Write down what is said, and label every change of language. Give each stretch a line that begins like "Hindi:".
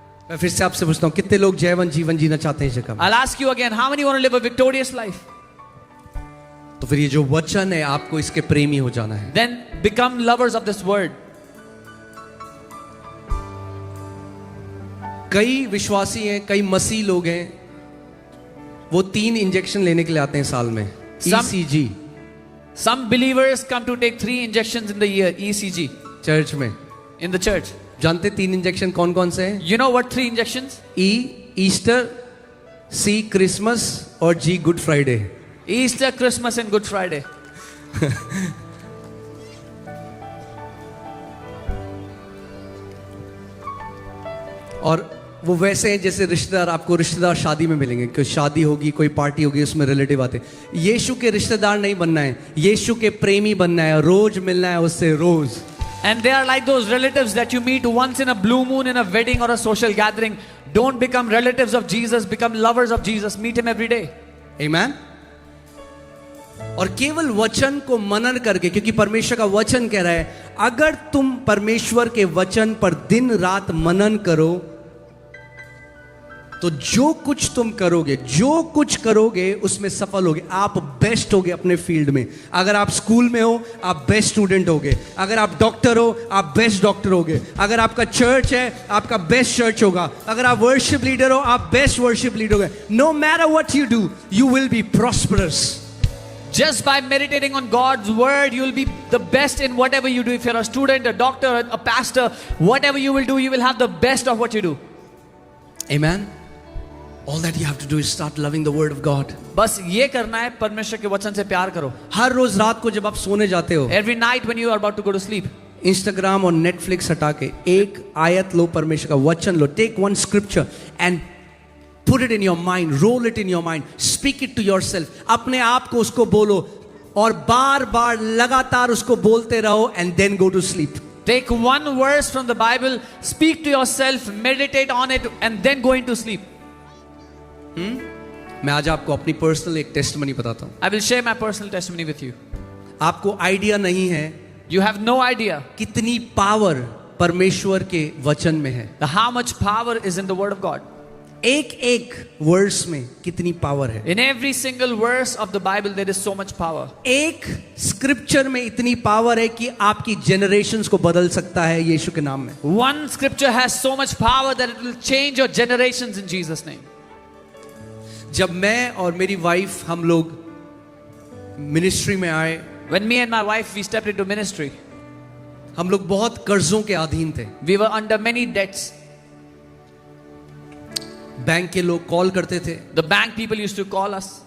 Hindi: मैं फिर से आपसे पूछता हूँ, कितने लोग जयवंत जीवन जीना चाहते हैं इस जगह में?
English: I'll ask you again, how many want to live a victorious life?
Hindi: तो फिर ये जो वचन है आपको इसके प्रेमी हो जाना है.
English: then become lovers of this word.
Hindi: कई विश्वासी हैं, कई मसीह लोग हैं, वो 3 इंजेक्शन लेने के लिए आते हैं साल में.
English: Some- ECG Some believers come to take 3 injections in the year, ECG,
Hindi: church में.
English: in the church.
Hindi: जानते 3 इंजेक्शन कौन कौन से हैं?
English: You know what 3 injections?
Hindi: E Easter, C Christmas और G good Friday.
English: Easter, Christmas and Good Friday.
Hindi: और वो वैसे हैं जैसे रिश्तेदार, आपको रिश्तेदार शादी में मिलेंगे. कोई शादी होगी, कोई पार्टी होगी, उसमें रिलेटिव आते हैं. यीशु के रिश्तेदार नहीं बनना है, यीशु के प्रेमी बनना है. रोज मिलना है उससे, रोज.
English: And they are like those relatives that you meet once in a blue moon in a wedding or a social gathering. Don't become relatives of Jesus, become lovers of Jesus. Meet him every day.
Hindi: आमेन. और केवल वचन को मनन करके, क्योंकि परमेश्वर का वचन कह रहा है अगर तुम परमेश्वर के वचन पर दिन रात मनन करो तो जो कुछ तुम करोगे, जो कुछ करोगे उसमें सफल होगे. आप बेस्ट होगे अपने फील्ड में. अगर आप स्कूल में हो, आप बेस्ट स्टूडेंट होगे. अगर आप डॉक्टर हो, आप बेस्ट डॉक्टर होगे. अगर आपका चर्च है, आपका बेस्ट चर्च होगा. अगर आप वर्शिप लीडर हो, आप बेस्ट वर्शिप लीडर होगे.
English: No matter what you do, you will be prosperous. Just by meditating on God's word, you will be the best in whatever you do. If you're a student, a doctor, a pastor, whatever you will do, you will have the best of what you do. Amen. All that you have to do is start loving the word of God.
Hindi: बस ये करना है, परमेश्वर के वचन से प्यार करो. हर रोज रात को जब आप सोने जाते हो,
English: Every night when you are about to go to sleep,
Hindi: Instagram और नेटफ्लिक्स हटा के एक आयत लो, परमेश्वर का वचन लो.
English: Take one scripture and put it in your mind, roll it in your mind, speak it to yourself.
Hindi: अपने आप को उसको बोलो और बार बार लगातार उसको बोलते रहो.
English: And then go to sleep. take one verse from the Bible, speak to yourself, meditate on it, and then go into sleep.
Hindi: मैं आज आपको अपनी पर्सनल एक टेस्टमनी बताता हूँ.
English: I will share my personal testimony with you.
Hindi: आपको idea नहीं है
English: You have no idea
Hindi: कितनी पावर परमेश्वर के वचन में है.
English: how much power is in the word of God.
Hindi: एक एक वर्स में कितनी पावर है.
English: In every single verse of the Bible there is so much power.
Hindi: एक स्क्रिप्चर में इतनी पावर है कि आपकी जनरेशंस को बदल सकता है यीशु के नाम में.
English: One scripture has so much power that it will change your generations in Jesus' name.
Hindi: जब मैं और मेरी वाइफ हम लोग मिनिस्ट्री में आए,
English: When me and my wife we stepped into ministry,
Hindi: हम लोग बहुत कर्जों के अधीन थे.
English: we were under many debts.
Hindi: Bank के लोग कॉल करते थे
English: The bank people used to call us.